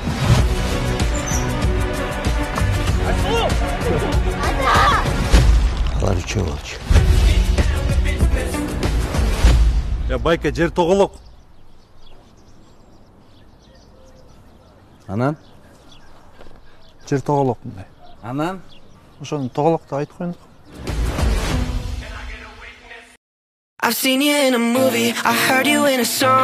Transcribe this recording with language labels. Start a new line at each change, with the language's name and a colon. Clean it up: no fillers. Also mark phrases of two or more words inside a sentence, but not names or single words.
Kyrgyz: Алар үчөө болчу. Байке, жер тоголок. Анан? Жер тоголок мындай. Анан? Ошону тоголокто айтып коюңуз.
English: I've seen you in a movie, I heard you in a song.